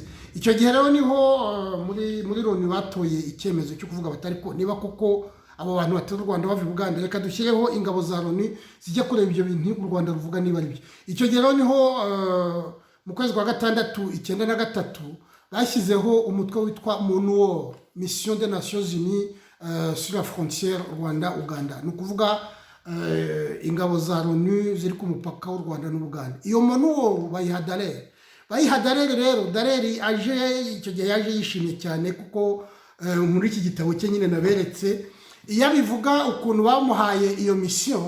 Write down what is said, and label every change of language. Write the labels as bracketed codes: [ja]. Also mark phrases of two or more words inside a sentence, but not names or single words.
[rw] Icyo gihe rero niho muri Loni batoye icyemezo cyo kuvuga batari ko niba koko abo bantu batera u Rwanda bava Bugande, reka dushyireho ingabo za Loni zijya kureba ibyo bintu u Rwanda ruvuga niba ari byo. Icyo gihe rero niho mu kwezi kwa gatandatu 1993 bashyizeho umutwe witwa MONUSCO, [fr] Mission des Nations Unies sur la frontière Rwanda-Uganda. [rw] Ni ukuvuga ingabo za Loni ziri ku mupaka w'u Rwanda n'Ubuganda. Iyo MONUSCO bayiha Dallaire rero. Dallaire aje icyo gihe yaje yishimye cyane, kuko muri iki gitabo cye nyine naberetse iyo bivuga ukuntu bamuhaye iyo mission.